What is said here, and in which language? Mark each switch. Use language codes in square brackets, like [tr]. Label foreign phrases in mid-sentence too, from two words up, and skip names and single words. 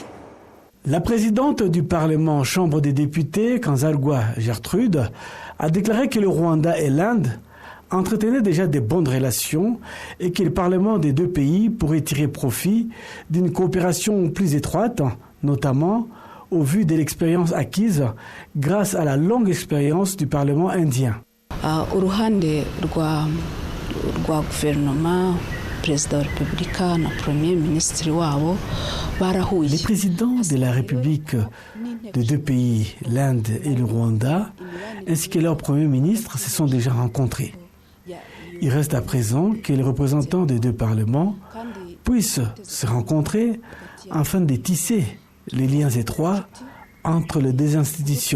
[fr] La présidente du Parlement, Chambre des députés, Kazalwa Gertrude, a déclaré que le Rwanda et l'Inde entretenaient déjà de bonnes relations et que le Parlement des deux pays pourrait tirer profit d'une coopération plus étroite, notamment au vu de l'expérience acquise grâce à la longue expérience du Parlement indien. [rw] rwa guverinoma perezida wa repubulika na [fr] premier ministre [rw] wabo barahuye. [fr] Les présidents de la République de deux pays, l'Inde et le Rwanda, ainsi que leur premier ministre, se sont déjà rencontrés. Il reste à présent que les représentants des deux parlements puissent se rencontrer afin de tisser les liens étroits entre les deux institutions.